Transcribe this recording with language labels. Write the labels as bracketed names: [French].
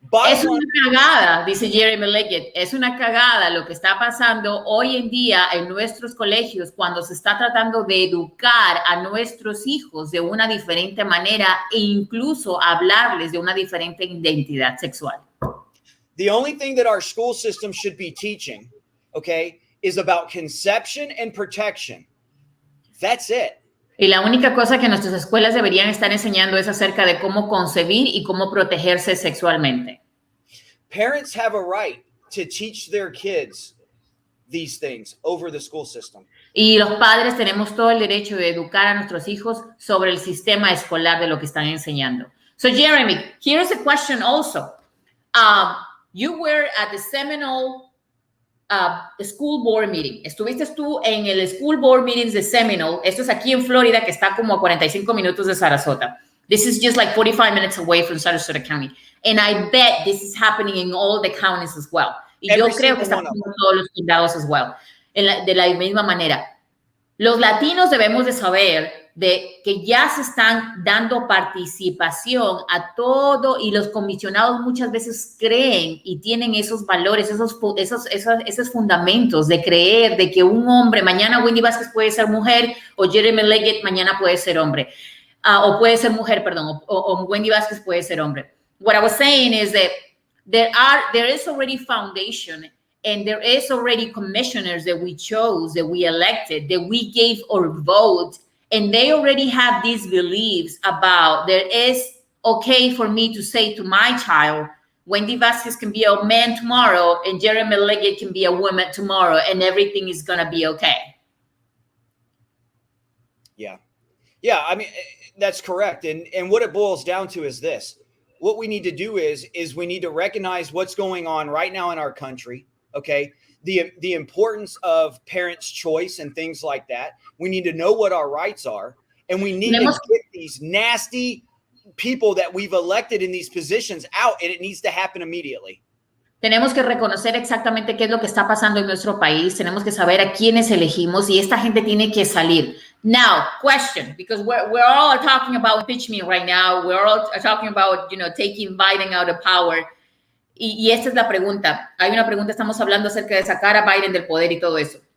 [Spanish] Es una cagada, dice Jeremy Lidgett, es una cagada lo que está pasando hoy en día en nuestros colegios cuando se está tratando de educar a nuestros hijos de una diferente manera e incluso hablarles de una diferente identidad sexual. [English] The only thing that our school system should be teaching, okay, is about conception and protection. That's it. [Spanish] Y la única cosa que nuestras escuelas deberían estar enseñando es acerca de cómo concebir y cómo protegerse sexualmente. [English] Parents have a right to teach their kids these things over the school system. [Spanish] Y los padres tenemos todo el derecho de educar a nuestros hijos sobre el sistema escolar de lo que están enseñando. [English] So, Jeremy, here's a question also. You were at the Seminole school board meeting. [Spanish] Estuviste tú en el school board meetings de Seminole. Esto es aquí en Florida, que está como a 45 minutos de Sarasota. [English] This is just like 45 minutes away from Sarasota County. And I bet this is happening in all the counties as well. [Spanish] Y yo creo que está pasando en todos los condados [English] as well. [Spanish] De la misma manera. Los latinos debemos de saber de que ya se están dando participación a todo y los comisionados muchas veces creen y tienen esos valores, esos fundamentos de creer de que un hombre, mañana Wendy Vázquez puede ser mujer o Jeremy Lidgett mañana puede ser hombre, o puede ser mujer, perdón, o Wendy Vázquez puede ser hombre. [English] What I was saying is that there is already foundation and there is already commissioners that we chose, that we elected, that we gave our vote. And they already have these beliefs about there is okay for me to say to my child, Wendy Vázquez can be a man tomorrow and Jeremy Lidgett can be a woman tomorrow and everything is going to be okay. Yeah. Yeah, I mean, that's correct. And what it boils down to is this. What we need to do is we need to recognize what's going on right now in our country, okay? The importance of parents' choice and things like that. We need to know what our rights are, and we need to get these nasty people that we've elected in these positions out, and it needs to happen immediately. [Spanish] Tenemos que reconocer exactamente qué es lo que está pasando en nuestro país. Tenemos que saber a quiénes elegimos y esta gente tiene que salir. [English] Now, question, because we're all talking about impeachment right now. We're all talking about, taking Biden out of power. [Spanish] Y esta es la pregunta. Hay una pregunta, estamos hablando acerca de sacar a Biden del poder y todo eso.